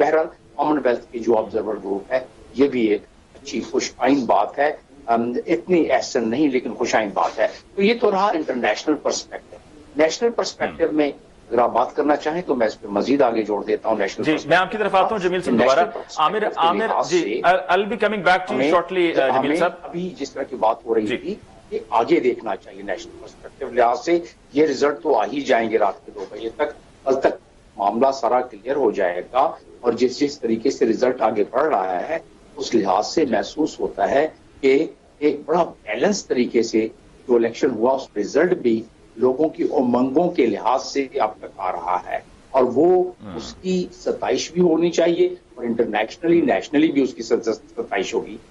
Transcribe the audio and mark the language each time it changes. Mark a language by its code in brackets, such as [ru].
[ur] بہرحال common wealth کے جو آبزرور گروپ ہے یہ بھی ایک اچھی خوش آئند بات ہے, اتنی احسن نہیں لیکن خوش آئند بات ہے. تو یہ تو رہا انٹرنیشنل پرسپیکٹو. نیشنل پرسپیکٹو میں اگر آپ بات کرنا چاہیں تو میں اس پہ مزید آگے جوڑ دیتا ہوں. نیشنل جی, میں آپ کی طرف آتا ہوں جمیل صاحب دوبارہ. [en] Aamir ji, I'll be coming back to you shortly Jamil صاحب. [ur] ابھی جس طرح کی بات ہو رہی تھی کہ آگے دیکھنا چاہیے نیشنل پرسپیکٹو لحاظ سے. یہ رزلٹ تو آ ہی جائیں گے رات کے 2 بجے تک, کل تک معاملہ سارا کلیئر ہو جائے گا. اور جس طریقے سے رزلٹ آگے بڑھ رہا ہے اس لحاظ سے محسوس ہوتا ہے کہ ایک بڑا بیلنس طریقے سے جو الیکشن ہوا اس رزلٹ بھی لوگوں کی امنگوں کے لحاظ سے اب تک آ رہا ہے, اور وہ اس کی ستائش بھی ہونی چاہیے اور انٹرنیشنلی نیشنلی بھی اس کی ستائش ہوگی.